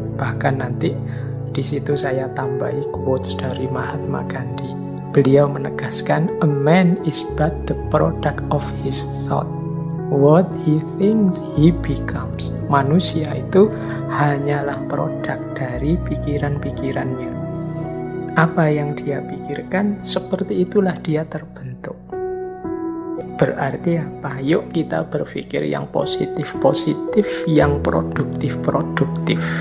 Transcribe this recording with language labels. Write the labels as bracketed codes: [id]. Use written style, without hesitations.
[id] Bahkan nanti di situ saya tambahi quotes dari Mahatma Gandhi. Beliau menegaskan, [en] a man is but the product of his thought. What he thinks he becomes. [id] Manusia itu hanyalah produk dari pikiran-pikirannya. Apa yang dia pikirkan, seperti itulah dia terbentuk. Berarti apa? Yuk kita berpikir yang positif-positif, yang produktif-produktif.